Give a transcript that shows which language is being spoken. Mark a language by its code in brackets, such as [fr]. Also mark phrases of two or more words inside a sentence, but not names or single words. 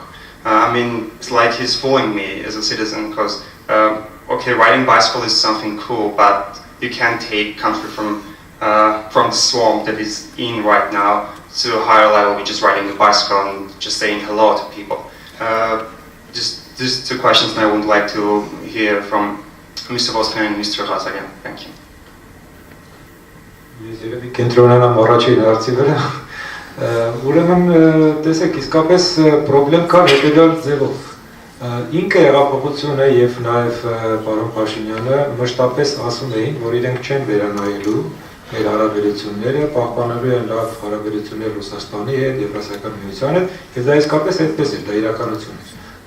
[en] I mean, it's like he's fooling me as a citizen, because, okay, riding bicycle is something cool, but you can't take country from the swamp that is in right now to a higher level with just riding a bicycle and just saying hello to people. Just these two questions, and I would like to hear from Mr. Voskanyan and Mr. Ghazaryan. Thank you. [hy] Ուրեմն տեսեք, իսկապես պրոբլեմ կա հետևյալ ձևով։ Ինքը հեղափոխությունը եւ նաեւ պարոն Փաշինյանը մշտապես ասում էին, որ իրենք չեն վերանայելու մեր հարաբերությունները, պահպանելու են լավ հարաբերություններ Ռուսաստանի հետ, Եվրասիական միության հետ, եւ դա իսկապես այդպես էր, դա իրականություն է։